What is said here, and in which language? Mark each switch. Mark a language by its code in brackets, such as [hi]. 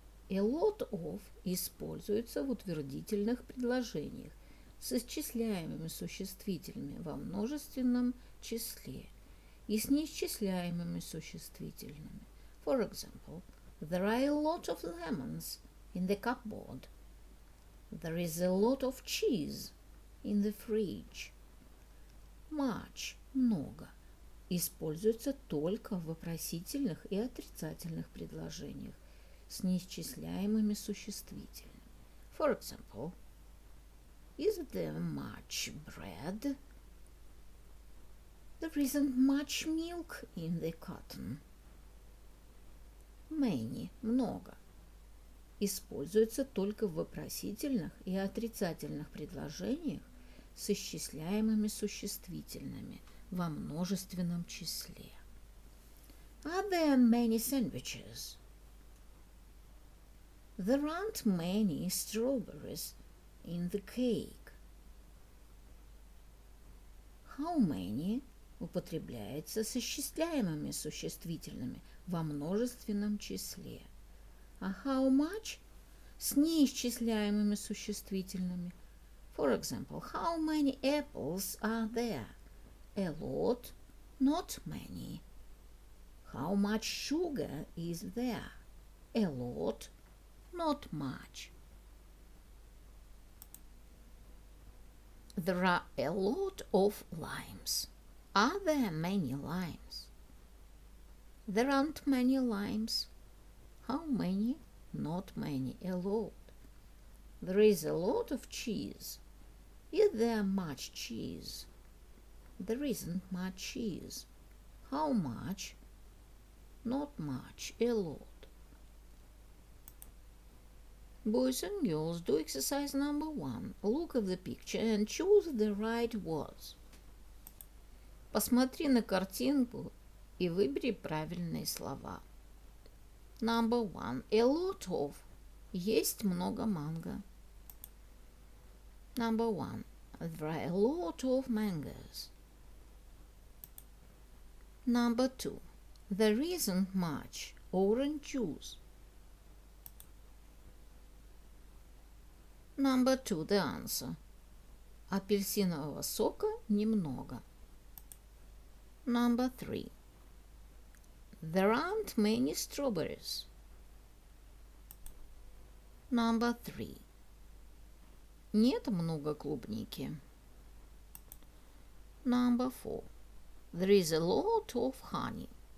[ru] A lot of используется в утвердительных предложениях с исчисляемыми существительными во множественном числе и с неисчисляемыми существительными. [en] For example, there are a lot of lemons in the cupboard. There is a lot of cheese in the fridge. [ru] Much – много используется только в вопросительных и отрицательных предложениях с неисчисляемыми существительными. [en] For example, is there much bread? There isn't much milk in the carton. [ru] Many – много используется только в вопросительных и отрицательных предложениях с исчисляемыми существительными во множественном числе. [en] Are there many sandwiches? There aren't many strawberries in the cake. [ru] How many употребляется с исчисляемыми существительными во множественном числе, а how much с неисчисляемыми существительными. [en] For example, how many apples are there? A lot, not many. How much sugar is there? A lot, not much. There are a lot of limes. Are there many limes? There aren't many limes. How many? Not many, a lot. There is a lot of cheese. Is there much cheese? There isn't much cheese. How much? Not much, a lot. Boys and girls, do exercise number 1. Look at the picture and choose the right words. [ru] Посмотри на картинку и выбери правильные слова. [en] Number 1. A lot of. [ru] Есть много манго. [en] Number 1. There are a lot of mangoes. Number 2. There isn't much orange juice. Number 2. The answer. [ru] Апельсинового сока немного. [en] Number 3. There aren't many strawberries. Number 3. [ru] Нет много клубники. [en] Number 4. There is a lot of honey.